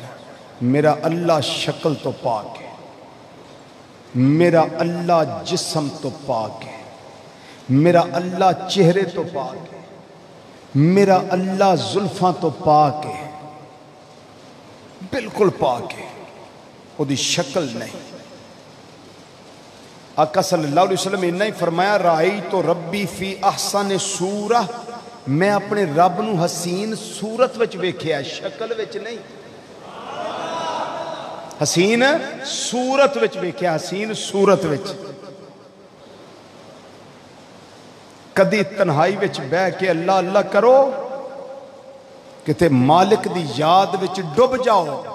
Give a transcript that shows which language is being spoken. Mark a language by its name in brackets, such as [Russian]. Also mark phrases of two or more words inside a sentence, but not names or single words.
[Punjabi] میرا اللہ شکل تو پاک ہے، میرا اللہ جسم تو پاک ہے، میرا اللہ چہرے تو پاک ہے، میرا اللہ زلفاں تو پاک ہے، بالکل پاک ہے، اس کی شکل نہیں. آقا [Arabic] صلى الله عليه وسلم [Punjabi] اینا ہی فرمایا, [Arabic] رأيت ربي في أحسن صورة, [Punjabi] میں اپنے رب نوں حسین صورت وچ ویکھیا، شکل وچ نہیں. حسین صورت وچ ویکھیا، حسین صورت وچ. کدی تنہائی وچ بہہ کے اللہ اللہ کرو، کتے مالک دی یاد وچ ڈب جاؤ.